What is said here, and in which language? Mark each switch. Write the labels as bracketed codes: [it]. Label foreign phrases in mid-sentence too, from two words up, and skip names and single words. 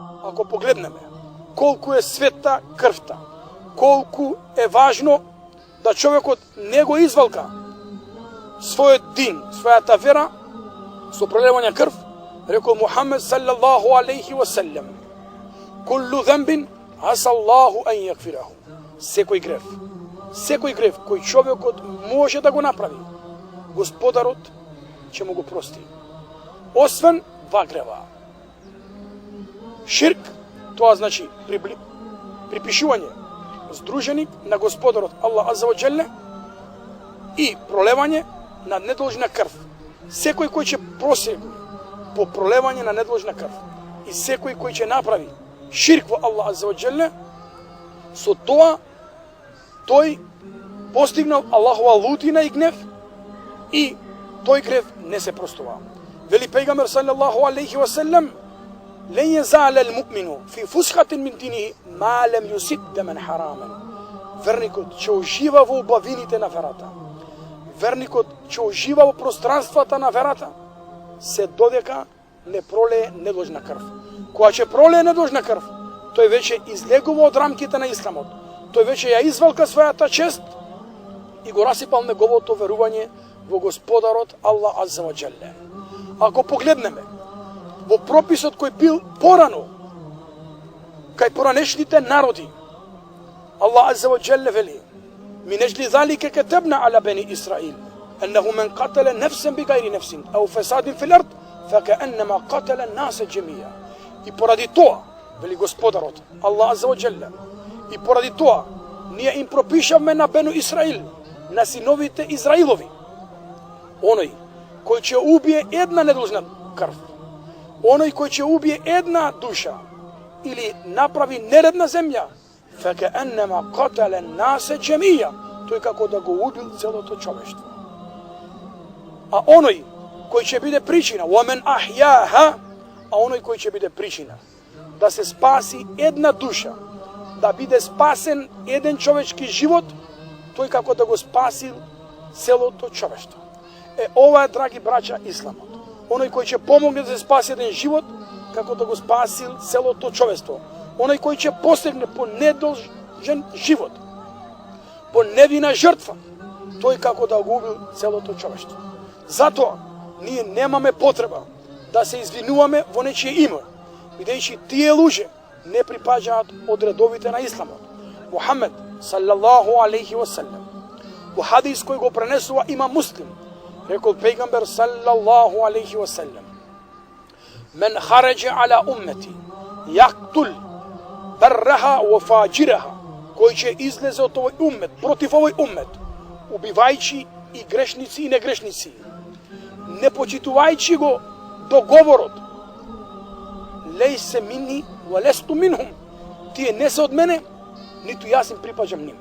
[mk] ако погледнеме колку е света крвта, колку е важно да човекот не го извалка својот дин, својата вера со пролевање крв, рекол Мухамед [ar] صلى الله عليه وسلم: "كل ذنب عسى الله أن يغفره." [mk] Секој грев кој човекот може да го направи, Господарот ќе му го прости. Освен два грева. Ширк, тоа значи припишување здруженик на Господарот [ar] الله عز وجل [mk] и пролевање на недолжна крв. Секој кој ќе просегне по пролевање на недолжна крв и секој кој ќе направи ширк во [ar] الله عز وجل, [mk] со тоа тој постигнал Аллахова лутина и гнев и тој грев не се простува. Вели пејгамбер [ar] صلى الله عليه وسلم: "لن يزال المؤمن في فسحة من دينه ما لم يصب دما حراما." [mk] Верникот ќе ужива во убавините на верата. Верникот ќе ужива во пространствата на верата, се додека не пролее недолжна крв. Кога ќе пролее недолжна крв, тој веќе излегува од рамките на исламот. Тој веќе ја извалка својата чест и го расипал неговото верување во Господарот [ar] الله عز وجل. [mk] Ако погледнеме во прописот кој бил порано кај поранешните народи, [ar] الله عز وجل [mk] вели: [ar] "من أجل ذلك كتبنا على بني إسرائيل أنه من قتل نفسا بغير نفس أو فساد في الأرض فكأنما قتل الناس جميعا." [mk] И поради тоа, вели Господарот [ar] الله عز وجل, [mk] и поради тоа ние им пропишавме на Бену Исраил, на синовите Израилови, оној кој ќе убие една недолжна крв, оној кој ќе убие една душа или направи неред на земја, [ar] فكأنما قتل الناس جميعا, [mk] тој како да го убил целото човештво. А оној кој ќе биде причина, [ar] وَمَنْ أَحْيَاهَا, [mk] а оној кој ќе биде причина да се спаси една душа, да биде спасен еден човечки живот, тој како да го спасил целото човештво. Ова е, драги браќа, исламот. Оној кој ќе помогне да се спаси еден живот, како да го спасил целото човештво. Оној кој ќе постигне по недолжен живот, по невина жртва, тој како да го убил целото човештво. Затоа ние немаме потреба да се извинуваме во нечие име, бидејќи тие луѓе не припаѓаат од редовите на исламот. Мухамед [ar] صلى الله عليه وسلم [mk] во хадис кој го пренесува имам Муслим, рекол пејгамбер [ar] صلى الله عليه وسلم: "من خرج على أمتي يقتل برها وفاجرها", [mk] кој ќе излезе од овој уммет, против овој уммет, убивајќи и грешници и негрешници, не почитувајќи го договорот, [ar] ليس مني ولست منهم, [mk] тие не се од мене, ниту јас им припаѓам ним.